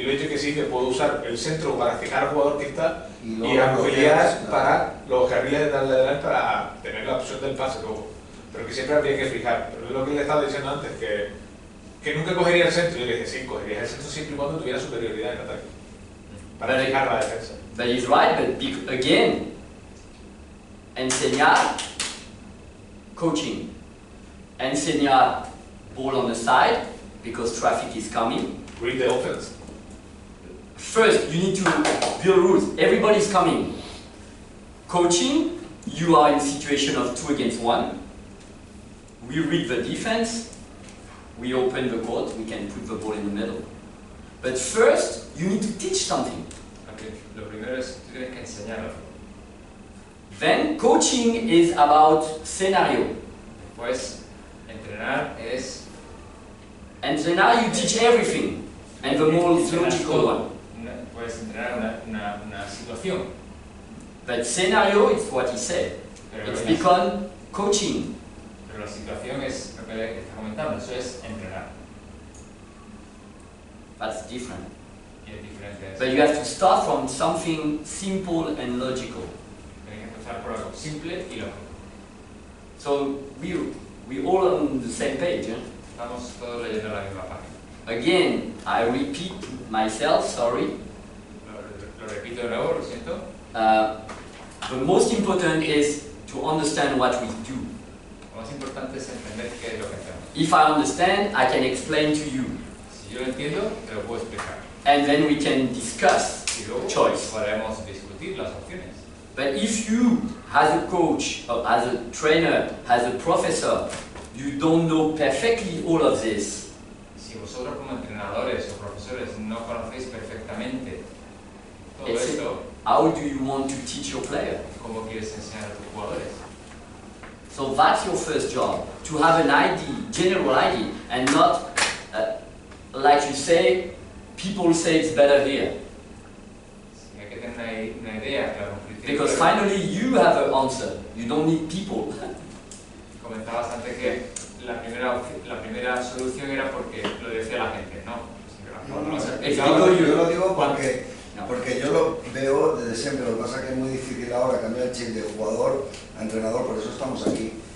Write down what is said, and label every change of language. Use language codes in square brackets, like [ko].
[es] Y le he dicho que sí, que puedo usar el centro para fijar al jugador que está Y y luego ampliar bloqueas, para los carriles de lateral para tener la opción del pase luego. Pero que siempre habría que fijar. Pero es lo que le estaba diciendo antes, que nunca cogería el centro. Yo le dije, sí, cogerías el centro siempre y cuando tuviera superioridad en ataque. Para Pero- fijar la defensa. [en] but he's right, but again, enseñar, coaching, enseñar ball on the side, because traffic is coming. Read the offense. First, you need to build rules. Everybody's coming. Coaching, you are in situation of 2 against 1. We read the defense, we open the court, we can put the ball in the middle. But first, you need to teach something. [es] Ok, lo primero es tú tienes que enseñarlo. [en] Then, coaching is about scenario. [es] Después, entrenar es [en] Entrenar, you teach everything, and the more logical one. [es] Puedes entrenar una situación, [en] But scenario, it's what he said. [es] pero [en] It's [es] la, [en] become coaching. [es] pero la situación es lo que le está comentando, eso es entrenar. [en] That's different. [es] Y es diferente. [en] But you have to start from something simple and logical. [es] Tienes que empezar por algo simple y lógico. [en] So we all on the same page. Eh? [es] Estamos todos leyendo la misma página. [en] Again, I repeat myself, sorry. [es] Lo repito de nuevo, lo siento. [en] The most important is to understand what we do. [es] Lo más importante es entender qué es lo que hacemos. [en] If I understand, I can explain to you. [es] Si yo lo entiendo, te lo puedo explicar. [en] And then we can discuss [es] Y luego [en] choice. [es] podremos discutir las opciones. [en] But if you, as a coach, or as a trainer, as a professor, you don't know perfectly all of this, [es] Si vosotros como entrenadores o profesores no conocéis perfectamente todo [en] It's- [es] esto, [en] how do you want to teach your player? [es] ¿cómo quieres enseñar a tus jugadores? [en] So that's your first job, to have an idea, general idea, and not, like you say, people say it's better here. [es] Sí, hay que tener una idea, claro. [en] Because finally you have an answer, you don't need people. [es] Comentabas antes que la primera solución era porque lo decía la gente, ¿no? Cuando lo has explicado, Yo lo digo porque yo lo veo desde siempre. Lo que pasa es que es muy difícil ahora cambiar el chip de jugador a entrenador, por eso estamos aquí.